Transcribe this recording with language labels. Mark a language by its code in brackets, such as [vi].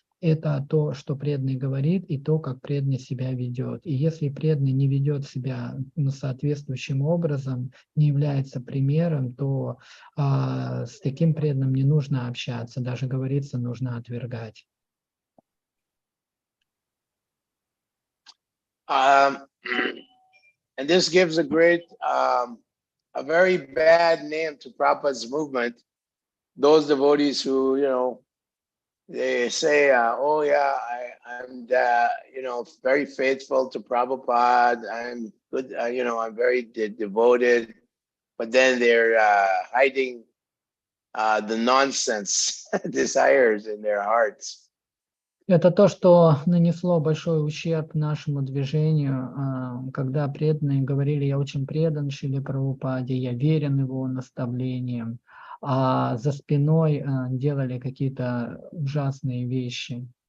[ru] Это то, что преданный говорит, и то, как преданный себя ведет. И если преданный не ведет себя соответствующим образом, не является примером, то с таким преданным не нужно общаться, даже говорится, нужно отвергать. [en] And this gives a very bad name to Prabhupada's movement. Those devotees who, they say, oh yeah, I'm very faithful to Prabhupada. I'm good, I'm very devoted. But then they're hiding the nonsense desires in their hearts. [ru] Это то, что нанесло большой ущерб нашему движению, когда преданные говорили: я очень предан Шриле Прабхупаде, я верен его наставлениям, а за спиной делали какие-то ужасные вещи.